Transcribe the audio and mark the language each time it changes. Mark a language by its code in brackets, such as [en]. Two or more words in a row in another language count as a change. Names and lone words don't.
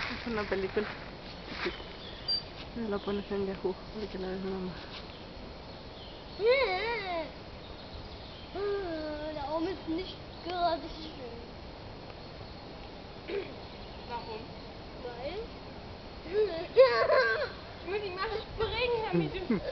[es] una película. Lo pones en Yahoo para que la veas mamá. [de] Der Arm ist nicht gerade schön. Warum? Weil? Ich muss ihn mal springen, damit du...